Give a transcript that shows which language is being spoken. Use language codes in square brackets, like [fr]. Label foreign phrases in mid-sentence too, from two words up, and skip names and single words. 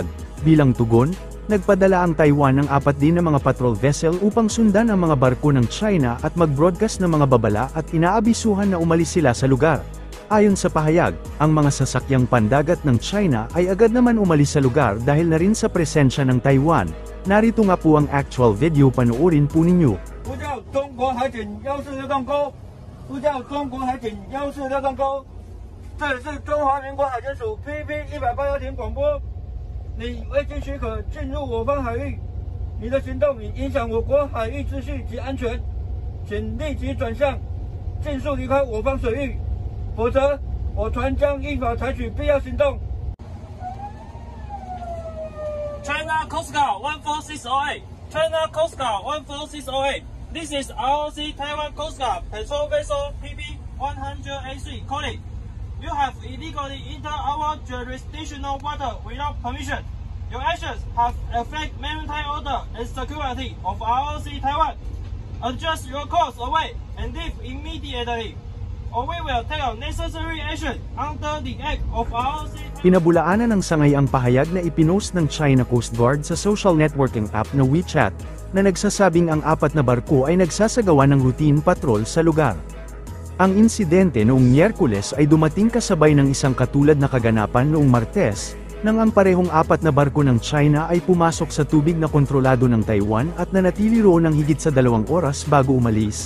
[tl] Bilang tugon, nagpadala ang Taiwan ng 4 din na mga [en] patrol vessel [tl] upang sundan ang mga barko ng China at mag-broadcast ng mga babala at inaabisuhan na umalis sila sa lugar. Ayon sa pahayag, ang mga sasakyang pandagat ng China ay agad naman umalis sa lugar dahil na rin sa presensya ng Taiwan. Narito nga po ang actual video, panoorin po ninyo. [zh] 呼叫中国海警146洞沟，呼叫中国海警146洞沟，这里是中华民国海监署 PP181艇广播，你未经许可进入我方海域，你的行动已影响我国海域秩序及安全，请立即转向，尽速离开我方水域，否则我船将依法采取必要行动。 [en] China Coast Guard 14608. China Coast Guard 14608. This is ROC Taiwan Coast Guard patrol vessel PB-183 calling. You have illegally entered our jurisdictional water without permission. Your actions have affected maritime order and security of ROC Taiwan. Adjust your course away and leave immediately, or we will take necessary action under the act of ROC. [tl] Pinabulaanan ng sangay ang pahayag na ipinost ng China Coast Guard sa [en] social networking app [tl] na WeChat, na nagsasabing ang 4 na barko ay nagsasagawa ng [en] routine patrol [tl] sa lugar. Ang insidente noong Miyerkules ay dumating kasabay ng isang katulad na kaganapan noong Martes, nang ang parehong 4 na barko ng China ay pumasok sa tubig na kontrolado ng Taiwan at nanatili roon ng higit sa 2 oras bago umalis.